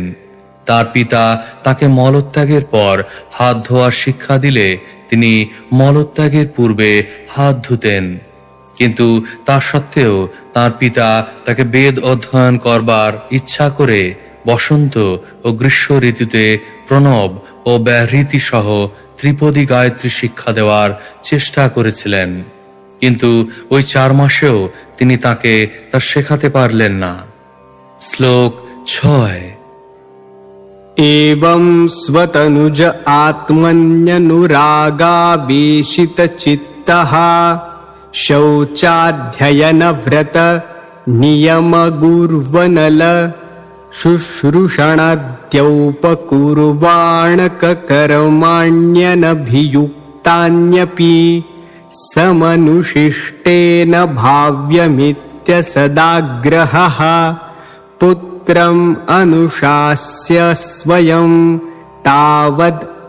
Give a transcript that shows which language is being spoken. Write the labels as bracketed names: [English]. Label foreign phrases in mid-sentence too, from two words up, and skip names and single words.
[Bangla] তার পিতা তাকে মলত্যাগের পর হাত ধোয়ার শিক্ষা দিলে তিনি মলত্যাগের পূর্বে হাত ধুতেন, কিন্তু তা সত্ত্বেও তার পিতা তাকে বেদ অধ্যয়ন করবার ইচ্ছা করে বসন্ত ও গ্রীষ্ম ঋতুতে প্রণব ও ব্যাহৃতি সহ ত্রিপদী গায়ত্রী শিক্ষা দেওয়ার চেষ্টা করেছিলেন, কিন্তু ওই 4 মাসেও তিনি তাকে তা শেখাতে পারলেন না। শ্লোক 6। [Sanskrit] एवं स्वतनुज आत्मन्यनुरागावेशितचित्तः शौचाध्ययनव्रत नियमगुर्वनल शुश्रूषणद्यौपकुर्वाणककर्माण्यनभियुक्तान्यपि समनुशिष्टेन भाव्यमित्य सदाग्रहः पुत्रम् अनुशास्य स्वयं तावद्